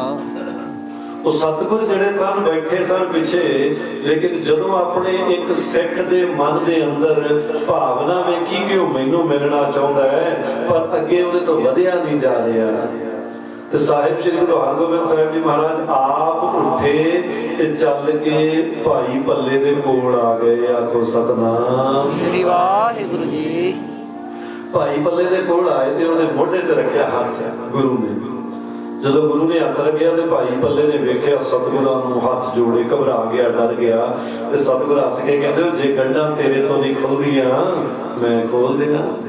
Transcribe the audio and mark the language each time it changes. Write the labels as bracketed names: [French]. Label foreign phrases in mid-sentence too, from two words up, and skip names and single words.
[Punjabi] ਵੋ ਸਤਗੁਰ ਜਿਹੜੇ ਸਨ ਬੈਠੇ ਸਨ ਪਿੱਛੇ, ਲੇਕਿਨ ਜਦੋਂ ਅਪਨੇ ਇੱਕ ਸਿੱਖ ਦੇ ਮਨ ਦੇ ਅੰਦਰ ਭਾਵਨਾ ਵੇਖੀ ਕਿ ਵੋ ਮੈਨੂੰ ਮਿਲਨਾ ਚਾਹੁੰਦਾ ਹੈ ਪਰ ਅੱਗੇ ਉਹਦੇ ਤੋ ਵਧਿਆ ਨਹੀਂ ਜਾ ਰਿਹਾ, ਤੇ ਸਾਹਿਬ ਸ੍ਰੀ ਗੁਰੂ ਹਰਗੋਬਿੰਦ ਸਾਹਿਬ ਜੀ ਮਹਾਰਾਜ ਆਪ ਉੱਠੇ ਤੇ ਚੱਲ ਕੇ ਭਾਈ ਪੱਲੇ ਦੇ ਕੋਲ ਆ ਗਏ। ਆਖੋ ਸਤਿਨਾਮ ਸ੍ਰੀ ਵਾਹਿਗੁਰੂ ਜੀ। ਭਾਈ ਪੱਲੇ ਦੇ ਕੋਲ ਆਏ ਤੇ ਉਹਦੇ ਮੋਢੇ ਤੇ ਰੱਖਿਆ ਹੱਥ ਗੁਰੂ ਨੇ। ਜਦੋਂ ਗੁਰੂ ਨੇ ਹੱਥ ਰੱਖਿਆ ਤੇ ਭਾਈ ਪੱਲੇ ਨੇ ਵੇਖਿਆ ਸਤਿਗੁਰਾਂ ਨੂੰ, ਹੱਥ ਜੋੜੇ, ਘਬਰਾ ਗਿਆ, ਡਰ ਗਿਆ। ਤੇ ਸਤਿਗੁਰ ਹੱਸ ਕੇ ਕਹਿੰਦੇ ਜੇ ਗੰਢਾਂ ਤੇਰੇ ਤੋਂ ਨਹੀਂ ਖੁੱਲਦੀਆਂ ਮੈਂ ਖੋਲ ਦੇਣਾ।